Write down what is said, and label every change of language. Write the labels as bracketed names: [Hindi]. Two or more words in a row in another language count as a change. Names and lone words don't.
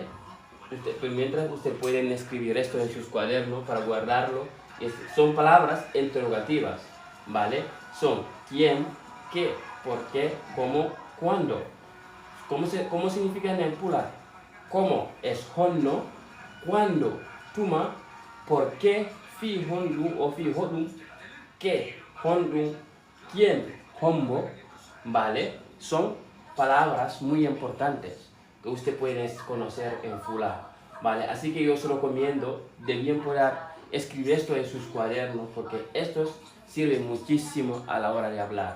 [Spanish] Pues mientras ustedes pueden escribir esto en sus cuadernos para guardarlo. Son palabras interrogativas, ¿vale? Son quién, qué, por qué, cómo, cuándo. ¿Cómo significa en el plural? ¿Cómo? Es honno, cuándo, tuma, por qué, [Fula] fi hondu o fi hodum, [Spanish] qué, hondum, quién, hombo, ¿vale? Son palabras muy importantes que usted puede conocer en Fula, ¿vale? Así que yo os recomiendo de bien poder escribir esto en sus cuadernos porque estos sirven muchísimo a la hora de hablar.